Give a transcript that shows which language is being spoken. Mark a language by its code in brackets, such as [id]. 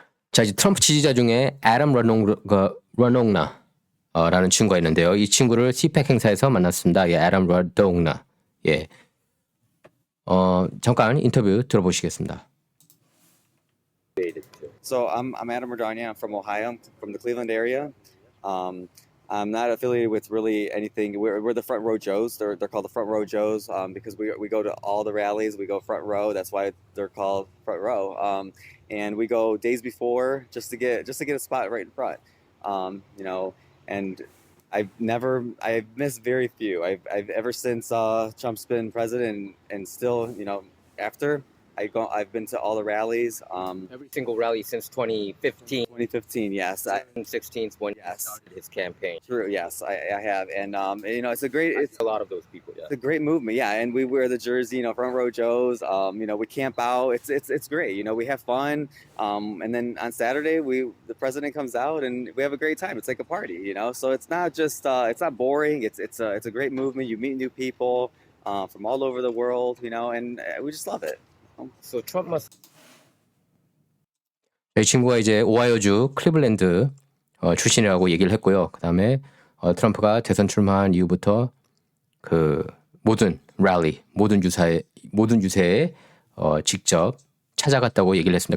[ko] 자, 이제 트럼프 지지자 중에 애덤 러농나 라는 친구가 있는데요. 이 친구를 CPAC 행사에서 만났습니다. 예, 애덤 러농나. 예, 잠깐 인터뷰 들어보시겠습니다. [en] So I'm Adam Radanya. I'm from Ohio. I'm from the Cleveland area. I'm not affiliated with really anything. We're the Front Row Joes. They're called the Front Row Joes because we go to all the rallies. We go front row. That's why they're called Front Row. And we go days before just to get a spot right in front. And I've missed very few. I've ever since Trump's been president and still after. I've been to all the rallies. Every single rally since 2015, 2015, yes. 2016 is when he Yes. started his campaign. True, yes, I have, and it's A lot of those people, yeah. a great movement, yeah. And we wear the jersey, Front Row Joes. We camp out. It's great. We have fun. And then on Saturday, the president comes out and we have a great time. It's like a party, So it's not just it's not boring. It's a great movement. You meet new people from all over the world, and we just love it. So Trump must. [ko] 이 친구가 이제 오하이오주 클리블랜드 출신이라고 얘기를 했고요. 그 다음에 트럼프가 대선 출마한 이후부터 그 모든 랠리, 모든 유세에 직접 찾아갔다고 얘기를 했습니다.